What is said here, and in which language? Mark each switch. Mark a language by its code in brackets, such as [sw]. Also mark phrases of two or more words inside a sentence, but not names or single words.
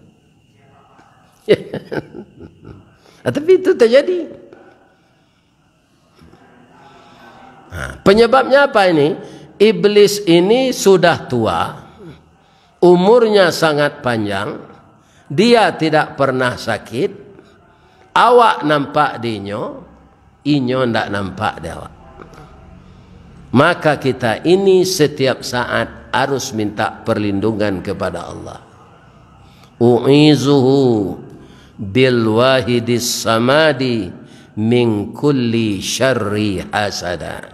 [id] Tapi itu terjadi. Penyebabnya apa ini? Iblis ini sudah tua, umurnya sangat panjang, dia tidak pernah sakit, [min] awak nampak dinyo, inyo ndak nampak dia awak. [id] Maka kita ini setiap saat harus minta perlindungan kepada Allah. [ar] أعيذه بالواحد الصمد من كل شر حاسد.